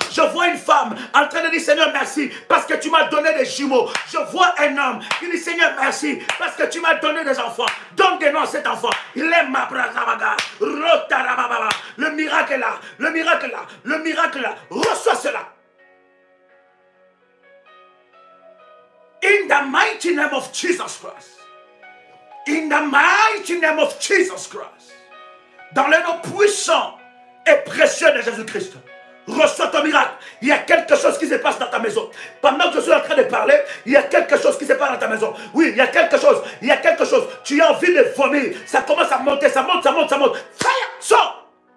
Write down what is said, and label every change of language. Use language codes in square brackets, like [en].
[fr] Je vois une femme en train de dire, Seigneur, merci, parce que tu m'as donné des jumeaux. Je vois un homme qui dit, Seigneur, merci, parce que tu m'as donné des enfants. Donne des noms à cet enfant. Il est ma brazabaga, rotarababa. Le miracle est là, le miracle est là, le miracle est là. Reçois cela. [en] In the mighty name of Jesus Christ. In the mighty name of Jesus Christ. [fr] Dans le nom puissant et précieux de Jésus-Christ. Reçois ton miracle. Il y a quelque chose qui se passe dans ta maison. Pendant que je suis en train de parler, il y a quelque chose qui se passe dans ta maison. Oui, il y a quelque chose. Il y a quelque chose. Tu as envie de vomir. Ça commence à monter. Ça monte, ça monte, ça monte. Fire! Sors!